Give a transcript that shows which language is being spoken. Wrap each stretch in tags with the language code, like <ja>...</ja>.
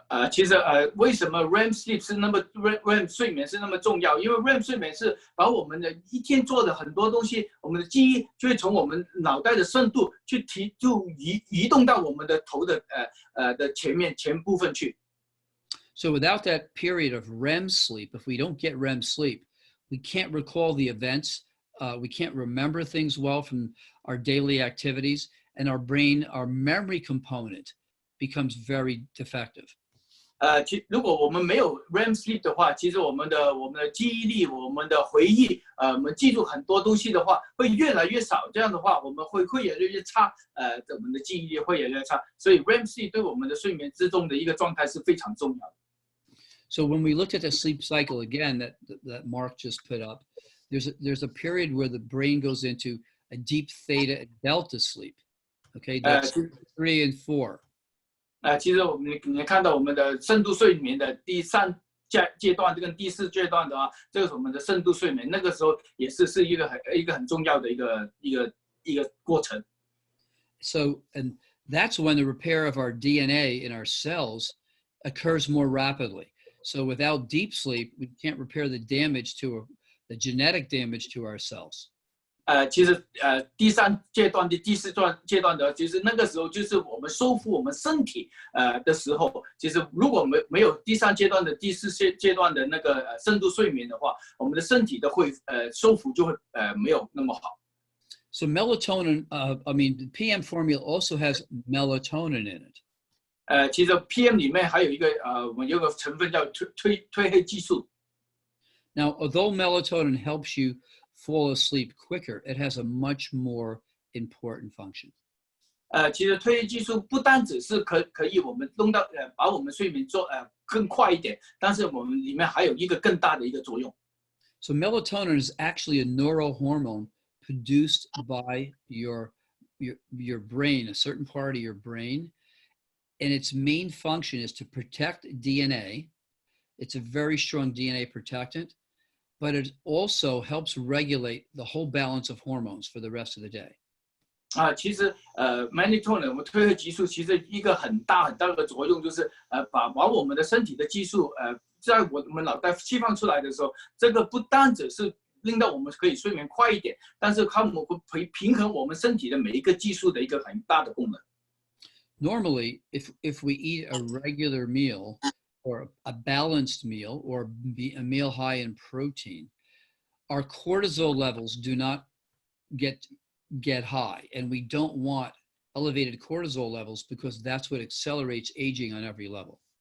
<zh>其实为什么 REM sleep 是那么 REM 睡眠是那么重要？因为 REM 睡眠是把我们的一天做的很多东西，我们的记忆就会从我们脑袋的深度就移动到我们的头的前部分去。</zh> <en>So without that period of REM sleep, if we don't get REM sleep, we can't recall the events. We can't remember things well from our daily activities, and our brain, our memory component, becomes very defective.</en> <zh>如果我们没有 REM sleep 的话，其实我们的记忆力、我们的回忆，我们记住很多东西的话，会越来越少。这样的话，我们会越来越差，我们的记忆力会越来越差。所以 REM sleep 对我们的睡眠之中的一个状态是非常重要的。</zh> <en>So when we looked at the sleep cycle again that Mark just put up, there's a period where the brain goes into a deep theta and delta sleep. Okay, that's 3 and 4.</en> <zh>其实你看到我们的深度睡眠的第3阶段跟第4阶段的话，这个是我们的深度睡眠，那个时候也是一个很重要的一个过程。</zh> <en>So and that's when the repair of our DNA in our cells occurs more rapidly. So without deep sleep, we can't repair the genetic damage to our cells.</en> <zh>其实第3阶段的第4阶段的，其实那个时候就是我们修复我们身体的时候。其实如果没有第3阶段的第4阶段的那个深度睡眠的话，我们的身体的修复就会没有那么好。</zh> <en>So melatonin, the PM formula also has melatonin in it.</en> <zh>其实 PM 里面还有我们有个成分叫褪黑激素。</zh> <en>Now, although melatonin helps you fall asleep quicker, it has a much more important function.</en> <zh>其实褪黑激素不单只是可以我们弄到把我们睡眠做更快一点，但是我们里面还有一个更大的一个作用。</zh> <en>So melatonin is actually a neurohormone produced by your brain, a certain part of your brain, and its main function is to protect DNA. It's a very strong DNA protectant, but it also helps regulate the whole balance of hormones for the rest of the day.</en> <zh>其实melatonin 我们褪黑激素其实一个很大的作用就是把我们的身体的激素在我们脑袋释放出来的时候，这个不单只是令到我们可以睡眠快一点，但是它们会平衡我们身体的每一个激素的一个很大的功能。</zh> <en>Normally, if we eat a regular meal or a balanced meal or a meal high in protein, our cortisol levels do not get high, and we don't want elevated cortisol levels because that's what accelerates aging on every level.</en>